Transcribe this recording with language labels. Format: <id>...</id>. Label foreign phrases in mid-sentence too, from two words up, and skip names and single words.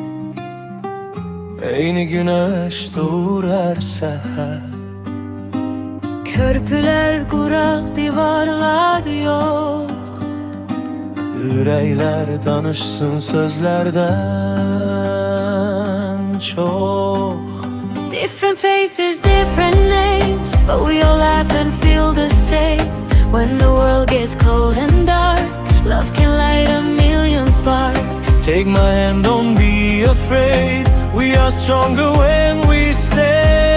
<az>Eyni güneş doğur her səhər.</az> <tr>Körpüler kurak, divarlar yok.</tr> <az>Ürəklər danışsın sözlərdən çox.</az> <en>Different faces, different names, but we all laugh and feel the same. When the world gets cold and dark, love can light a million sparks. Take my hand, don't be afraid. We are stronger when we stay.</en>